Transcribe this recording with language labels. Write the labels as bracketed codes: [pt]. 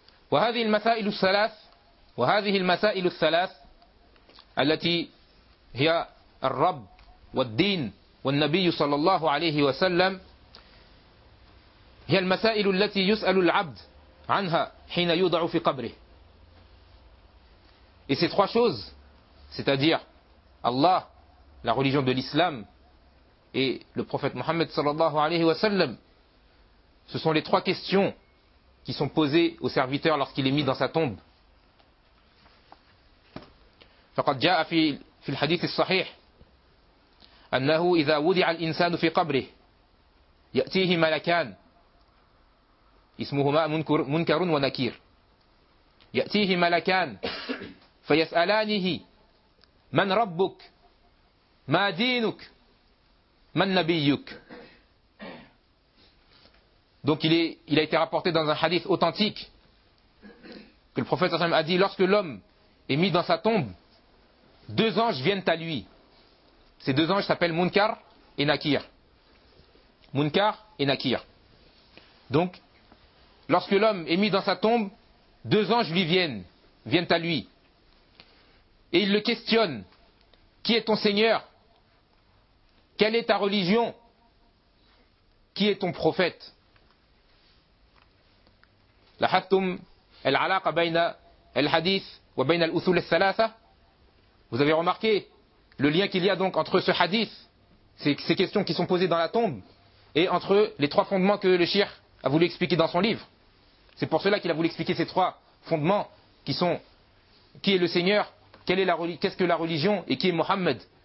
[ar] وهذه المسائل الثلاث وهذه المسائل الثلاث التي هي الرب والدين والنبي صلى الله عليه وسلم هي المسائل التي يسأل العبد عنها حين يوضع في قبره. [fr] Et ces trois choses, c'est-à-dire Allah, la religion de l'islam et le prophète Mohammed صلى الله عليه وسلم, ce sont les trois questions qui sont posés au serviteur lorsqu'il est mis dans sa tombe. [ar] فقد جاء في الحديث الصحيح أنه إذا وضع الإنسان في قبره يأتيه ملكان اسمهما منكر ونكير يأتيه ملكان فيسألانه من ربك ما دينك من نبيك. [fr] Donc il a été rapporté dans un hadith authentique que le prophète a dit, lorsque l'homme est mis dans sa tombe, deux anges viennent à lui. Ces deux anges s'appellent Munkar et Nakir. Munkar et Nakir. Donc, lorsque l'homme est mis dans sa tombe, deux anges lui viennent à lui. Et ils le questionnent, qui est ton Seigneur? Quelle est ta religion? Qui est ton prophète? [ar] لاحظتم العلاقة بين الحديث وبين الأصول الثلاثة. [fr] Vous avez remarqué le lien qu'il y a donc entre ce hadith, ces questions qui sont posées dans la tombe, et entre les trois fondements que le Cheikh a voulu expliquer dans son livre. C'est pour cela qu'il a voulu expliquer ces trois fondements qui sont qui est le Seigneur, qu'est-ce que la religion et qui est Mohammed.